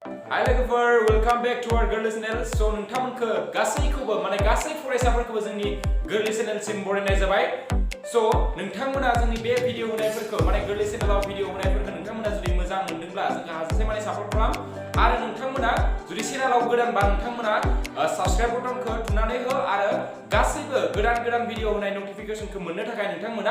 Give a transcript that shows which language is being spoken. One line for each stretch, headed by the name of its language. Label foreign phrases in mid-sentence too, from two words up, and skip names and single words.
Bodo: Hi लोगोफोर,
English: welcome back to our Gwrlwi channel.
Bodo: So नोंथांमोनखौ गासैखौबो माने गासै फरायसाफोरखौबो जोंनि Gwrlwi channel सिम बरायनाय जाबाय. So नोंथांमोना जोंनि बे भिडिअ होनायफोरखौ माने Gwrlwi channel आव भिडिअ होनायफोरखौ नोंथांमोना जुदि मोजां मोनदोंब्ला जोंखौ हाजासे माने सापर्ट खालाम आरो नोंथांमोना जुदि चेनेलाव गोदानबा नोंथांमोना साबस्क्राइब बटनखौ थुनानै हो आरो गासैबो गोदान भिडिअ होनाय नटिफिकेशनखौ मोननो थाखाय नोंथांमोना